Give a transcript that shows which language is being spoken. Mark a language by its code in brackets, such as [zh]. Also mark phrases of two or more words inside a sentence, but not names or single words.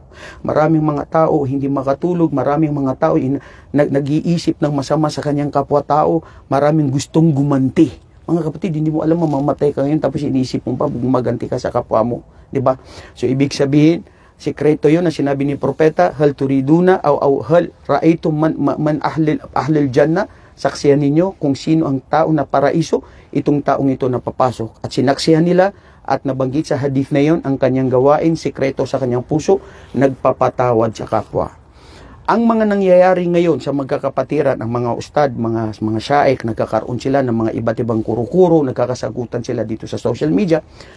[tl] Maraming mga tao hindi makatulog, maraming mga tao nag-iisip ng masama sa kanyang kapwa-tao, maraming gustong gumanti. Mga kapatid, hindi mo alam, mamamatay ka ngayon tapos inisip mo pa gumaganti ka sa kapwa mo, di ba? So ibig sabihin, sikreto yun na sinabi ni Propeta, [ar] هل تريدون أو هل رأيتم من أهل الجنة, [tl] saksihan ninyo kung sino ang tao na paraiso, itong taong ito na papasok. At sinaksihan nila at nabanggit sa hadith na yon ang kanyang gawain, sikreto sa kanyang puso, nagpapatawad sa kapwa. Ang mga nangyayari ngayon sa magkakapatiran, ang mga ustad, mga syaikh, nagkakaroon sila ng mga iba't ibang kuro-kuro, nagkakasagutan sila dito sa [en] social media.